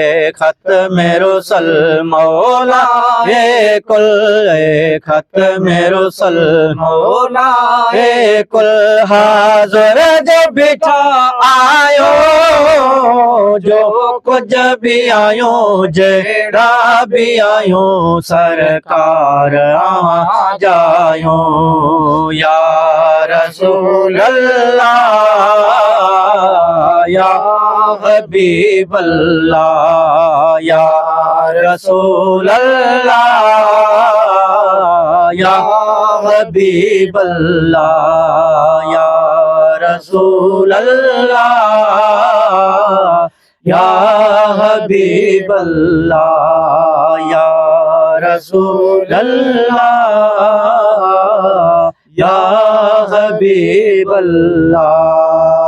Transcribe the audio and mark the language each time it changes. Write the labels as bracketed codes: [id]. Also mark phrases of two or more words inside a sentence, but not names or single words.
[sd] ختم رسل مولا اے کل اے ختم رسل مولا اے کل حاضر جو بچھا آیو جو کچھ بھی آیو جہڑا بھی آیو سرکار آواں جایو [ar] یا رسول اللہ یا حبیب اللہ یا رسول اللہ يا حبيب الله يا رسول الله يا حبيب الله يا رسول الله يا حبيب الله.